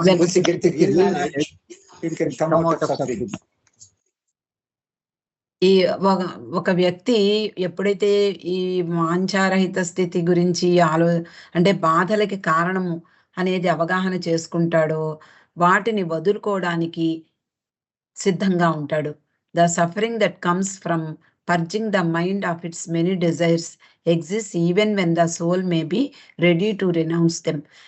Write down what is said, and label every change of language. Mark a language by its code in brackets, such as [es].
[en] Once he gets the real knowledge, he can come out of suffering. [te] ఈ ఒక వ్యక్తి ఎప్పుడైతే ఈ వాంఛారహిత స్థితి గురించి అంటే బాధలకి కారణము అనేది అవగాహన చేసుకుంటాడో వాటిని వదులుకోవడానికి సిద్ధంగా ఉంటాడు. [en] The suffering that comes from purging the mind of its many desires exists even when the soul may be ready to renounce them.